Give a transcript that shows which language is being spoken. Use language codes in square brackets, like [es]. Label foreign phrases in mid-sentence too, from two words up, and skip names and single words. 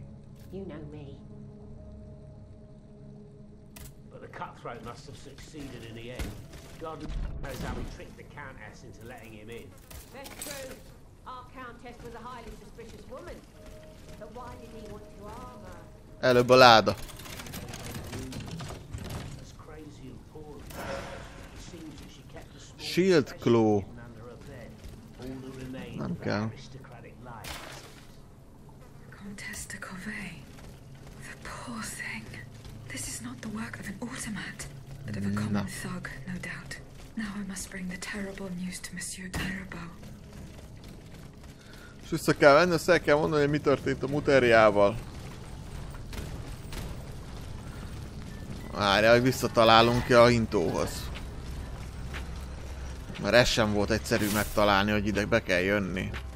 [en] You know me. But the cutthroat must have succeeded in the end. God knows how we tricked the Countess into letting him in. That's true. Our Countess was a highly suspicious woman. But why did he want to harm her? [hu] Előbb a láda. Shield Claw. Nem kell. [en] Countess de Corvée. The poor thing. This is not the work of an automat, but of a common thug, no doubt. Now I must bring the terrible news to Monsieur de Mirabeau. [hu] És vissza kell venni, azt el kell mondani, hogy mi történt a muterjával. Várjál, hogy visszatalálunk ki a hintóhoz. Mert ez sem volt egyszerű megtalálni, hogy ide be kell jönni.